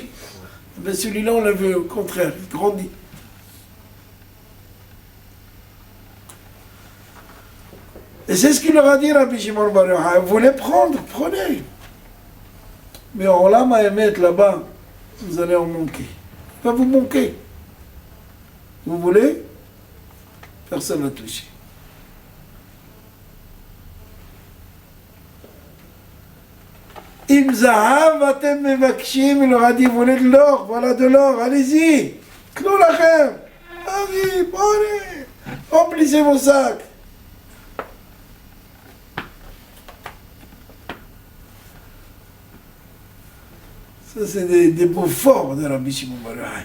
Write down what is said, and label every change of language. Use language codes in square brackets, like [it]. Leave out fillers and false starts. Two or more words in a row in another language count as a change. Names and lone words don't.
[fr] Ben celui-là, on l'a vu au contraire, il grandit. Et c'est ce qu'il leur a dit, Rabbi Shimon Bar Yochai. Vous voulez prendre, prenez. Mais en lame à émettre là-bas, vous allez en manquer. Il va vous manquer. Vous voulez? Personne n'a touché. [he] אם זהב אתם מבקשים, [fr] il leur a dit, vous voulez de l'or? Voilà de l'or, allez-y. [he] קנו לכם. [fr] Allez, prenez. Remplissez vos sacs. Ça, c'est des mots forts de Rabbi Shimon Bar Yochai.